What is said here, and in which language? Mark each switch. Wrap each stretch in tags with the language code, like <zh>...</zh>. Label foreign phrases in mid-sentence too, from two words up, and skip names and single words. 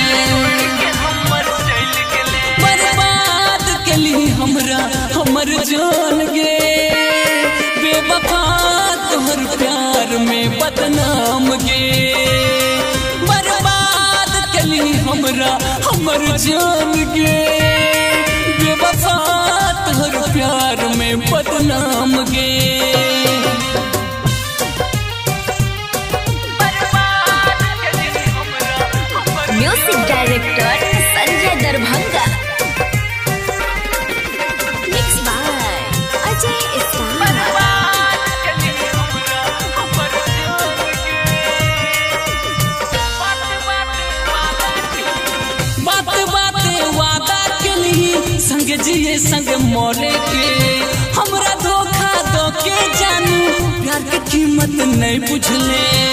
<mai>बर्बाद केली हमरा हमर जान गे बेवफा तोहर प्यार में बदनाम गे बर्बाद केली हमरा हमर जान गे बेवफा तोहर प्यार में बदनाम गे</mai> <en>music director Sanjay Darbhanga. mix by Ajay Islam.</en> <mai>बात बाते वादा केली संग जिए संग मोरे के हमरा धोखा दो के जानू प्यार के कीमत नहीं बुझले</mai>